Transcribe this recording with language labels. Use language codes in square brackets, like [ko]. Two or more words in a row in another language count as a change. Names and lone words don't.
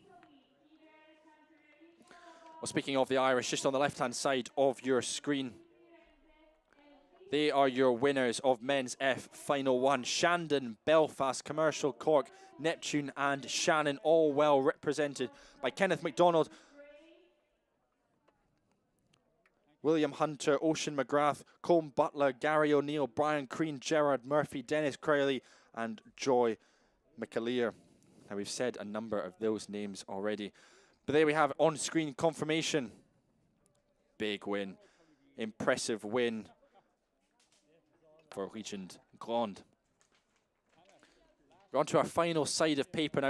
[en] Well, speaking of the Irish, just on the left-hand side of your screen, they are your winners of Men's F Final 1. Shandon, Belfast, Commercial, Cork, Neptune and Shannon, all well represented by Kenneth MacDonald, William Hunter, Ocean McGrath, Colm Butler, Gary O'Neill, Brian Crean, Gerard Murphy, Dennis Crowley and Joy McAleer. Now, we've said a number of those names already, but there we have on-screen confirmation. Big win, impressive win for Region Grand. We're on to our final side of paper now.